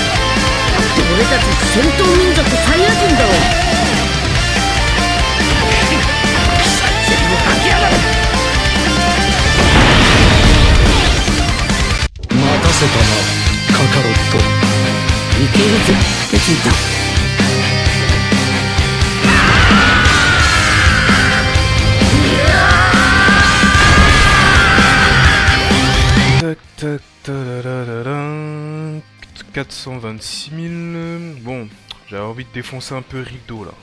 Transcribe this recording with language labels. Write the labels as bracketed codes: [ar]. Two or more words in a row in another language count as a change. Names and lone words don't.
[ja] だって俺たち戦闘民族サイヤ人だろ。全部吐きやがる。待たせたなカカロット。いけるぜベジータ。 [fr] Tac, tadadadadam, 426 000. Bon, j'avais envie de défoncer un peu Rildo là.